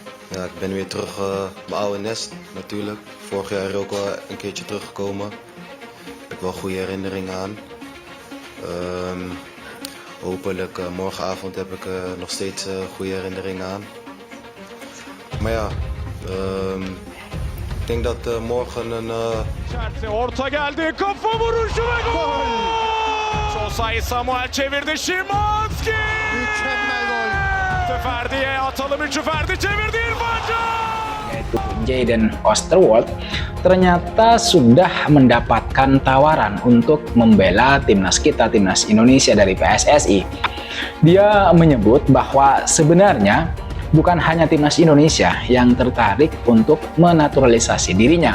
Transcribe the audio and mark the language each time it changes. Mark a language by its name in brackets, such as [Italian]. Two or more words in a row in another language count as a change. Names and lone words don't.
[Dutch] Ja, ik ben weer terug mijn oude nest natuurlijk. Vorig jaar ook al een keertje teruggekomen. Ik heb wel goede herinneringen aan. Hopelijk morgenavond heb ik nog steeds goede herinneringen aan. Maar ja, ik denk dat morgen een... [Turkish] Orta geldi, kafa vuruşu ve gol! Sosa'yı Samuel çevirdi, Szymanski! Mükemmel gol. Ferdi'ye atalım, üçü Ferdi çevirdi, İrfan Can! [Indonesian] Yaitu Jayden Osterwolde ternyata sudah mendapatkan tawaran untuk membela timnas kita, timnas Indonesia dari PSSI. Dia menyebut bahwa sebenarnya bukan hanya timnas Indonesia yang tertarik untuk menaturalisasi dirinya.